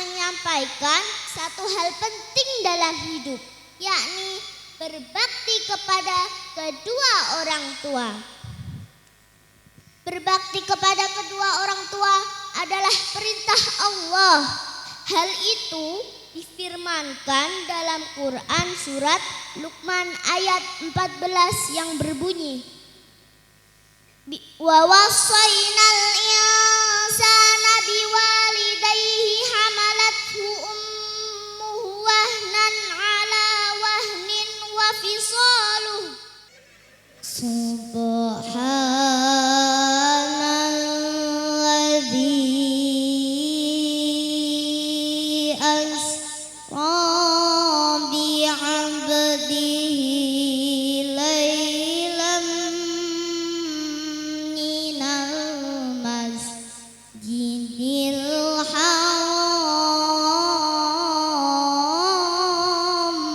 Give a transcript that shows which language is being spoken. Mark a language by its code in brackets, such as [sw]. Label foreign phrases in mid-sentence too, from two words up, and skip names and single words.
[id] menyampaikan satu hal penting dalam hidup, yakni berbakti kepada kedua orang tua. Berbakti kepada kedua orang tua adalah perintah Allah. Hal itu difirmankan dalam Quran surat Luqman ayat 14 yang berbunyi, [ar] ووصينا الإنسان بوالديه حملته أمه وهنا على وهن وفصاله سبحان الذي أسرى بعبده ليلا من المسجد الحرام.